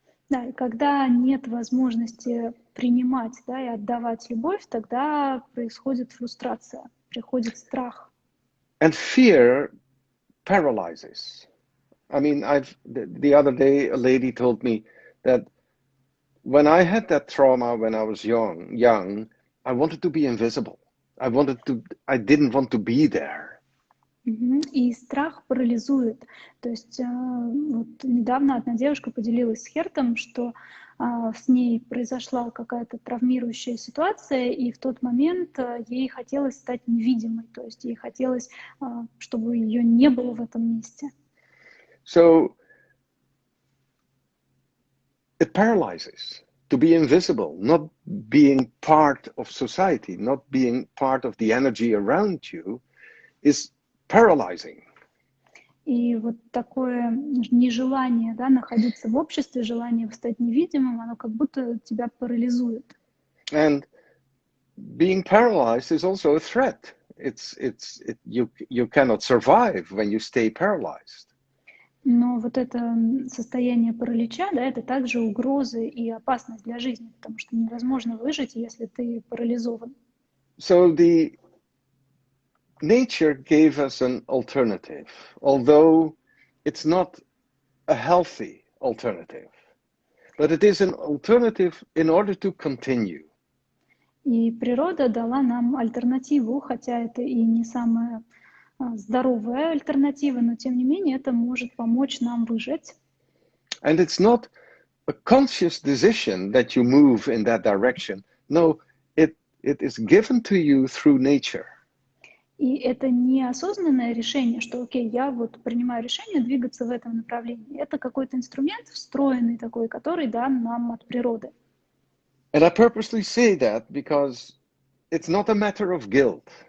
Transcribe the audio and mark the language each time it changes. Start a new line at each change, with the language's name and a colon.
Russian: Да, и когда нет возможности принимать, да, и отдавать любовь, тогда происходит фрустрация, приходит страх.
English: And fear paralyzes. I mean, the other day a lady told me that when I had that trauma when I was young, I wanted to be invisible. I didn't want to be there.
Russian: И страх парализует. То есть вот недавно одна девушка поделилась с Хертом, что с ней произошла какая-то травмирующая ситуация, и в тот момент ей хотелось стать невидимой. То есть ей хотелось, чтобы ее не было в этом месте.
English: So it paralyzes. To be invisible, not being part of society, not being part of the energy around you, is paralyzing.
Russian: И вот такое нежелание, да, находиться в обществе, желание стать невидимым, оно как будто тебя парализует.
English: And being paralyzed is also a threat. You cannot survive when you stay paralyzed.
Russian: Но вот это состояние паралича, да, это также угрозы и опасность для жизни, потому что невозможно выжить, если ты парализован.
English: So the nature gave us an alternative, although it's not a healthy alternative, but it is an alternative in order to continue.
Russian: И природа дала нам альтернативу, хотя это и не самая здоровая альтернатива, но тем не менее это может помочь нам выжить.
English: And it's not a conscious decision that you move in that direction. No, it is given to you through nature.
Russian: И это неосознанное решение, что окей, я вот принимаю решение двигаться в этом направлении. Это какой-то инструмент встроенный такой, который дан нам от природы.
English: And I purposely say that because it's not a matter of guilt.